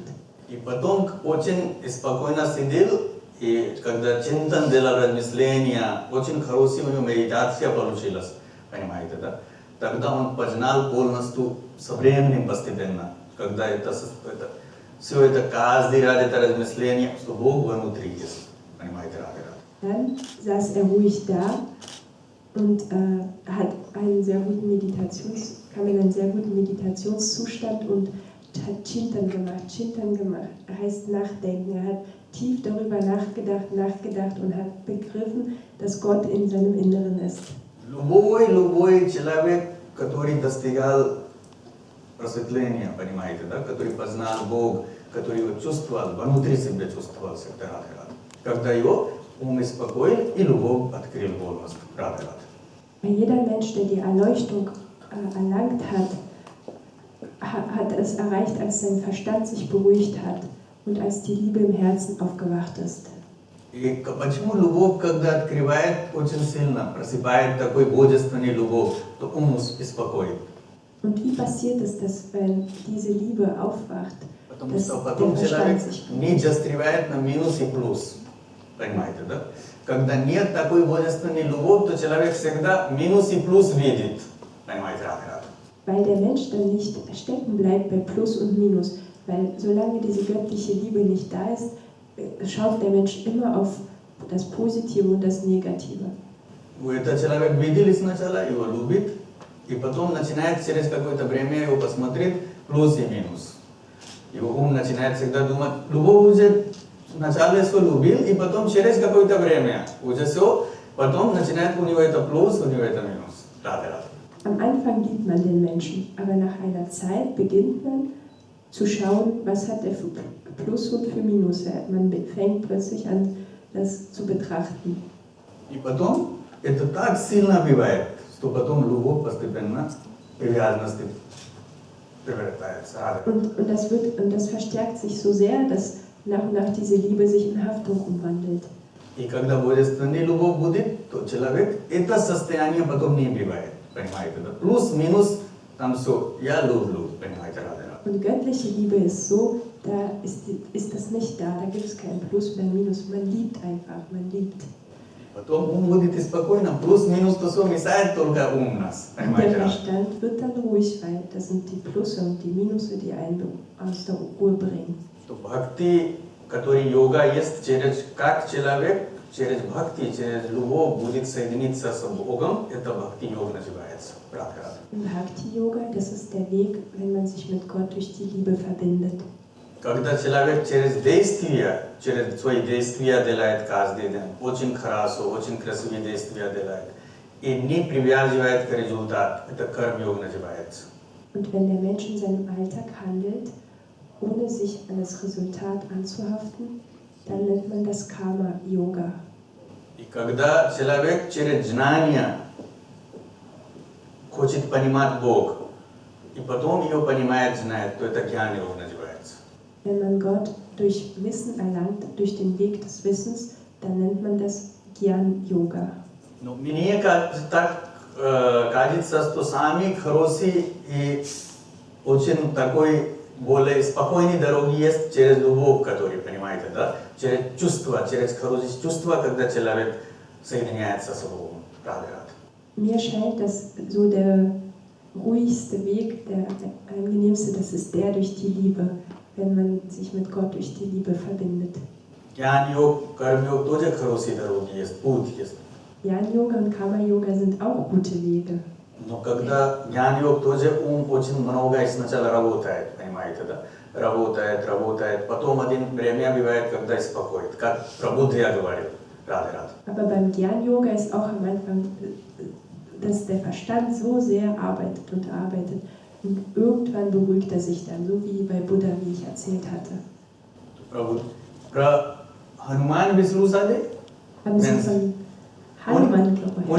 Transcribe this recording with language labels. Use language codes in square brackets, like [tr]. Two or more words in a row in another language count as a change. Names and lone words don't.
[ru] И потом очень спокойно сидел, и когда чинтан делал размышления, очень хорошая у него медитация получилась, понимаете, да? Тогда он познал полностью со временем постепенно, когда все это каждый раз это размышление, что Бог внутри есть, понимаете, Radhe. [de] Dann saß er ruhig da und hat einen sehr guten kam in einen sehr guten Meditationszustand und hat Chintan gemacht heißt nachdenken. Er hat tief darüber nachgedacht und hat begriffen, dass Gott in seinem Inneren ist. [ru] Любой человек, который достигал просветления, понимаете, да, который познал Бог, который его чувствовал, внутри себя чувствовал всегда Radhe. Когда его ум успокоил и любовь открыл полностью Radhe. [de] Jeder Mensch, der die Erleuchtung erlangt hat es erreicht, als sein Verstand sich beruhigt hat und als die Liebe im Herzen aufgewacht ist. [ru] И почему любовь, когда открывает очень сильно, просыпает такой божественный любовь, то ум успокоит. [de] Und wie passiert es, dass wenn diese Liebe aufwacht, [ru] Потому [de] dass [ru] что [de] der [ru] потом человек [de] Verstand sich [ru] не застревает на минус и плюс. Понимаете, да? Когда нет такой божественной любви, то человек всегда минус и плюс видит. Понимаете, Radhe? [de] Weil der Mensch dann nicht stecken bleibt bei Plus und Minus. Weil solange diese göttliche Liebe nicht da ist, schaut der Mensch immer auf das Positive und das Negative. [ru] Этот человек видел сначала, его любит, и потом начинает через какое-то время его посмотреть плюс и минус. Его ум начинает всегда думать, любовь уже вначале все любил, и потом через какое-то время уже все, потом начинает у него это плюс, у него это минус. Radhe. [de] Am Anfang liebt man den Menschen, aber nach einer Zeit beginnt man zu schauen, was hat er für Plus und für Minus. Man fängt plötzlich an, das zu betrachten. [ru] И потом это так сильно бывает, что потом любовь постепенно привязанности превращается. [de] Und das verstärkt sich so sehr, dass nach und nach diese Liebe sich in Haftung umwandelt. [ru] И когда божественная любовь будет, то человек это состояние потом не бывает. Понимаете, да? Плюс-минус, там все, я люблю, понимаете, Radhe. [de] Und göttliche Liebe ist so, da ist das nicht da, da gibt es kein Plus oder Minus, man liebt einfach, man liebt. [ru] Потом ум будет спокойно, плюс-минус, то все мешает только ум нас, [de] Und der [ru] понимаете, Radhe. [de] Verstand wird dann ruhig, weil das sind die Plusse und die Minusse, die einen aus der Ruhe bringen. [ru] То бхакти, который йога есть, как человек через бхакти, через любовь будет соединиться с Богом, это бхакти-йога называется. Prakash. [de] Im Bhakti-Yoga, das ist der Weg, wenn man sich mit Gott durch die Liebe verbindet. [ru] Когда человек через свои действия делает каждый день, очень хорошо, очень красивые действия делает, и не привязывает к результату, это карма-йога называется. [de] Und wenn der Mensch in seinem Alltag handelt, ohne sich an das Resultat anzuhaften, dann nennt man das Karma-Yoga. [ru] И когда человек через знание хочет понимать Бог, и потом ее понимает, знает, то это гьян-йога называется. [de] Wenn man Gott durch Wissen erlangt, durch den Weg des Wissens, dann nennt man das Gyan-Yoga. [ru] Но мне так кажется, что самый хороший и очень такой более спокойной дороги есть через любовь, который, понимаете, да? Через чувства, через хорошие чувства, когда человек соединяется с Богом. Радhe-радhe. [de] Mir scheint, dass so der ruhigste Weg, der angenehmste, das ist der durch die Liebe, wenn man sich mit Gott durch die Liebe verbindet. [ru] Gyan-योग, कर्म-योग тоже хорошие дороги есть, путь есть. [de] Jnana-Yoga und Karma-Yoga sind auch gute Wege. [ru] Но когда гьян-йог тоже ум очень много сначала работает, понимаете, да? Работает, потом один время бывает, когда успокоит, как про Будду я говорил. Радhe-радhe. [de] Aber beim Gyan-Yoga ist auch am Anfang, dass der Verstand so sehr arbeitet und irgendwann beruhigt er sich dann, so wie bei Buddha, wie ich erzählt hatte. [ru] Про Hanuman भी слушали? [de] Haben Sie von Hanuman, glaube ich.